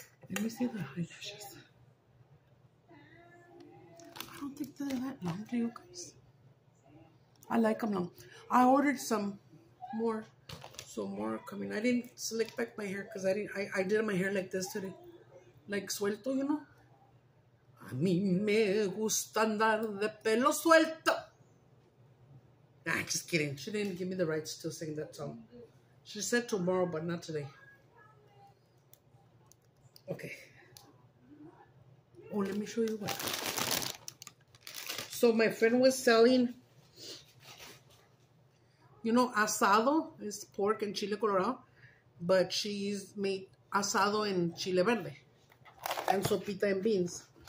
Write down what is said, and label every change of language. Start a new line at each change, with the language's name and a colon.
English: Let me see the eyelashes. I don't think they're that long, do you guys? I like them long. I ordered some more. So more coming. I didn't slick back my hair because I did my hair like this today. Like suelto, you know.
Spanish: A mí me gusta andar de pelo suelto.
English: Nah, just kidding. She didn't give me the rights to sing that song. She said tomorrow, but not today. Okay. Oh, let me show you what. So my friend was selling, you know, asado is pork and chile colorado, but she's made asado in chile verde and sopita and beans.